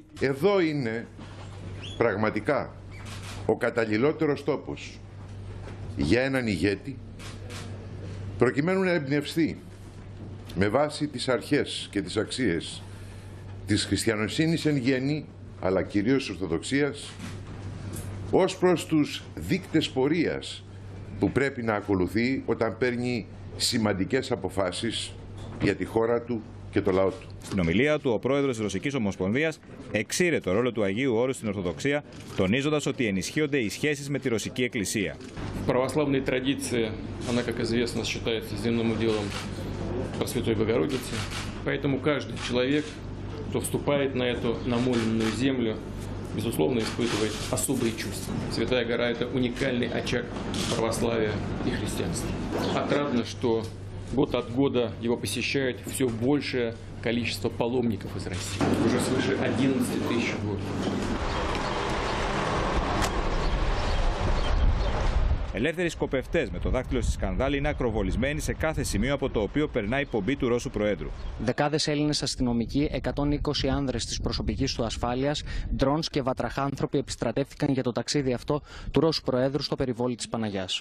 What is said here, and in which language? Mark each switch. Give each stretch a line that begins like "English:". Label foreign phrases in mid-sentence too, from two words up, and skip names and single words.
Greek: Εδώ είναι πραγματικά ο καταλληλότερος τόπος για έναν ηγέτη, προκειμένου να εμπνευστεί με βάση τις αρχές και τις αξίες της χριστιανοσύνης εν γέννη, αλλά κυρίως της Ορθοδοξίας, ως προς τους δείκτες πορείας που πρέπει να ακολουθεί όταν παίρνει σημαντικές αποφάσεις για τη χώρα του και το λαό του. Στην ομιλία του, ο πρόεδρος της Ρωσικής Ομοσπονδίας εξήρε το ρόλο του Αγίου Όρους στην Ορθοδοξία, τονίζοντας ότι ενισχύονται οι σχέσεις με τη Ρωσική Εκκλησία.
Russian: Православная традиция, она, как известно, считается земным уделом Пресвятой Богородицы. Поэтому каждый человек, кто вступает на эту намоленную землю, безусловно, испытывает особые чувства. Святая гора – это уникальный очаг православия и христианства. Отрадно, что год от года его посещает все большее количество паломников из России. Уже свыше 11 тысяч в год.
Greek: Ελεύθεροι σκοπευτές με το δάκτυλο στη σκανδάλη είναι ακροβολισμένοι σε κάθε σημείο από το οποίο περνάει η πομπή του Ρώσου Προέδρου. Δεκάδες Έλληνες αστυνομικοί, 120 άνδρες της προσωπικής του ασφάλειας, ντρόνς και βατραχάνθρωποι επιστρατεύτηκαν για το ταξίδι αυτό του Ρώσου Προέδρου στο περιβόλι της Παναγιάς.